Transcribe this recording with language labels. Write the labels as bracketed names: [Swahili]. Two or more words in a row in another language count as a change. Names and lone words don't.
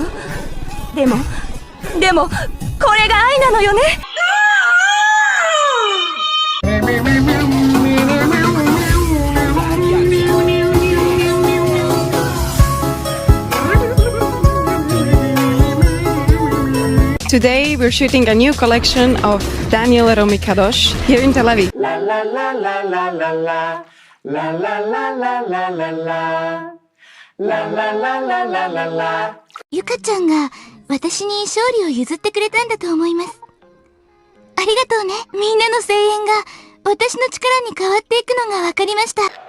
[Japanese] でもこれが愛なのよね。 [English] Today we're shooting a new collection of Daniel Romikadosh here in Tel Aviv. La la la la la la la. La la la la la la la. La la la la la la la. [Japanese] ゆかちゃんが私に勝利を譲ってくれたんだと思います。ありがとうね。みんなの声援が私の力に変わっていくのが分かりました。